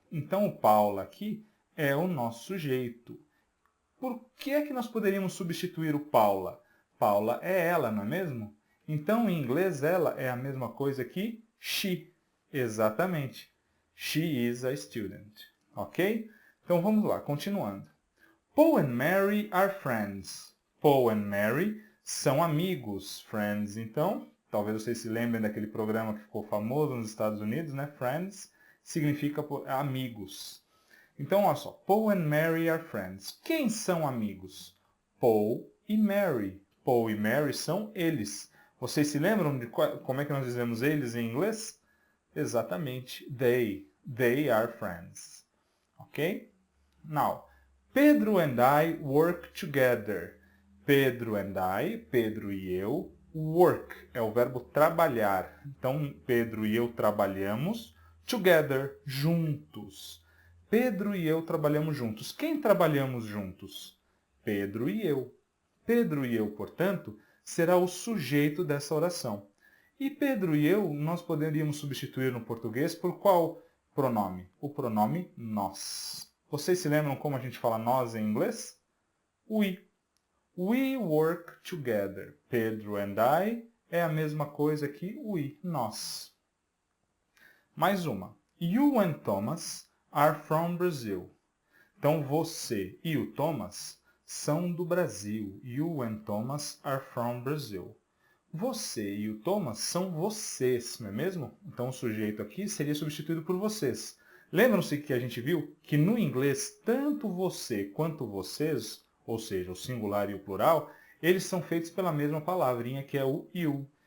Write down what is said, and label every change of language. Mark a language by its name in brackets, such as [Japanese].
[Portuguese] Então, o Paula aqui é o nosso sujeito. Por que é que nós poderíamos substituir o Paula? Paula é ela, não é mesmo? Então, em inglês, ela é a mesma coisa que she. [English] Exatamente. She is a student. Ok? [Portuguese] Então, vamos lá, continuando. [English] Paul and Mary are friends. [Portuguese] Paul and Mary são amigos. Friends, então, talvez vocês se lembrem daquele programa que ficou famoso nos Estados Unidos, né? Friends significa amigos. Então, olha só. [English] Paul and Mary are friends. [Portuguese] Quem são amigos? Paul e Mary. Paul e Mary são eles. Vocês se lembram de como é que nós dizemos eles em inglês? [English] Exatamente. They. They are friends. Ok? Now, Pedro and I work together. Pedro and I, [Portuguese] Pedro e eu, work é o verbo trabalhar. Então, Pedro e eu trabalhamos together, juntos. Pedro e eu trabalhamos juntos. Quem trabalhamos juntos? Pedro e eu. Pedro e eu, portanto, será o sujeito dessa oração. E Pedro e eu, nós poderíamos substituir no português por qual pronome? O pronome nós. Vocês se lembram como a gente fala nós em inglês? [English] We. We work together. Pedro and I [Portuguese] é a mesma coisa que we, nós. Mais uma. [English] You and Thomas are from Brazil. [Portuguese] Então, você e o Thomas são do Brasil. [English] You and Thomas are from Brazil. [Portuguese] Você e o Thomas são vocês, não é mesmo? Então, o sujeito aqui seria substituído por vocês. Lembram-se que a gente viu que no inglês, tanto você quanto vocês, ou seja, o singular e o plural, eles são feitos pela mesma palavrinha que é o you.